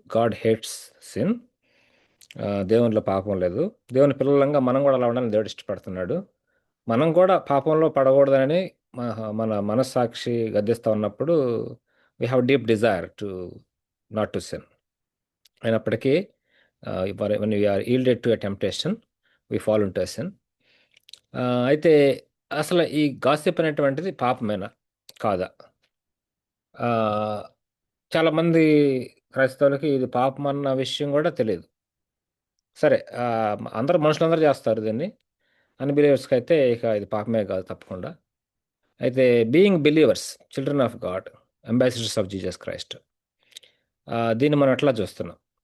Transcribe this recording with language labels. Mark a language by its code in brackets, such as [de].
[en] God hates sin. [te] దేవునిలో పాపం లేదు. దేవుని పిల్లలంగా మనం కూడా అలా ఉండాలని దేవుడు ఇష్టపడుతున్నాడు. మనం కూడా పాపంలో పడకూడదని మన మనస్సాక్షి గద్దిస్తూ ఉన్నప్పుడు [en] We have deep desire to not to sin. అయినప్పటికీ when we are yielded to a temptation we fall into a sin. అయితే [te] అసలు ఈ గాసిప్ అనేటువంటిది పాపమేనా కాదా? ఆ, చాలా మంది క్రైస్తవులకి ఇది పాపం అన్న విషయం కూడా తెలియదు. సరే, అందరూ మనుషులందరూ చేస్తారు దీన్ని. అన్బిలీవర్స్కి అయితే ఇక ఇది పాపమే కాదు తప్పకుండా. అయితే [en] being believers, children of God, ambassadors of Jesus Christ, [te] దీన్ని మనం ఎట్లా చూస్తున్నాం?